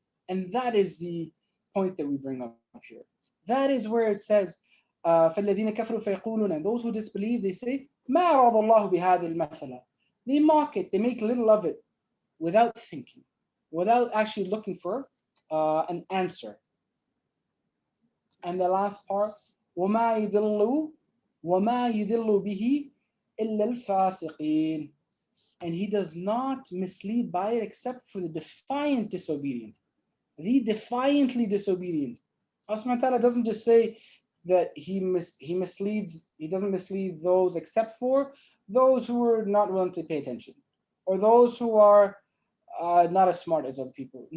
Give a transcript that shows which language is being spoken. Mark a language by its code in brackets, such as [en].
[en] And that is the point that we bring up here. That is where it says, [ar] فَالَّذِينَ كَفَرُوا فَيَقُولُونَ, [en] and those who disbelieve, they say, [ar] مَا أَرَادَ اللَّهُ بِهَذِهِ الْمَثَلَ. [en] They mock it, they make little of it without thinking, without actually looking for an answer. And the last part, [ar] وَمَا يُضِلُّ بِهِ إِلَّا الْفَاسِقِينَ. [en] And He does not mislead by it except for the defiant disobedient. The defiantly disobedient. Allah subhanahu wa ta'ala doesn't just say that He misleads, He doesn't mislead those except for those who are not willing to pay attention, or those who are not as smart as other people.